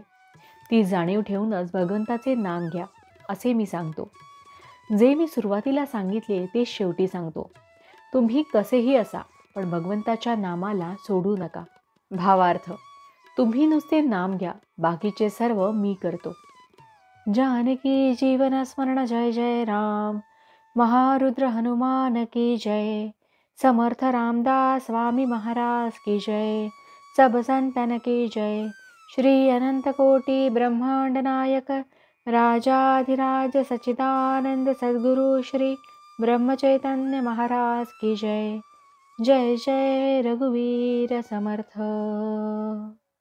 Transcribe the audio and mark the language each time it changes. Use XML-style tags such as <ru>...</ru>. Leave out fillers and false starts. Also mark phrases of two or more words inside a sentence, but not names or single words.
<mr>ती जाणीव ठेवूनच भगवंताचे नाम घ्या असे मी सांगतो. जे मी सुरुवातीला सांगितले ते शेवटी सांगतो. तुम्ही कसेही असा, पण भगवंताच्या नामाला सोडू नका. भावार्थ, तुम्ही नुसते नाम घ्या, बाकीचे सर्व मी करतो. जानकी जीवन स्मरण जय जय राम.</mr> <hi>महारुद्र हनुमान की जय. समर्थ रामदास स्वामी महाराज की जय. सब संतन की जय. श्री अनंत कोटि ब्रह्मांड नायक राजाधिराज सच्चिदानंद सद्गुरु श्री ब्रह्मचैतन्य महाराज की जय.</hi> <mr>जय जय रघुवीर समर्थ.</mr>